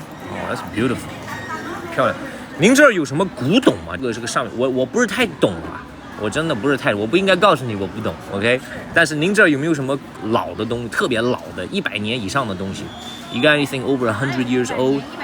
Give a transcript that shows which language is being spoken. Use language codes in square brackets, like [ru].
[en] 哦 ，that's beautiful， [zh] 漂亮。您这儿有什么古董吗？这个是个上面，我不是太懂啊，我真的不是太，我不应该告诉你我不懂 ，OK？但是您这儿有没有什么老的东西，特别老的100年以上的东西？ [en] You got anything over 100 years old?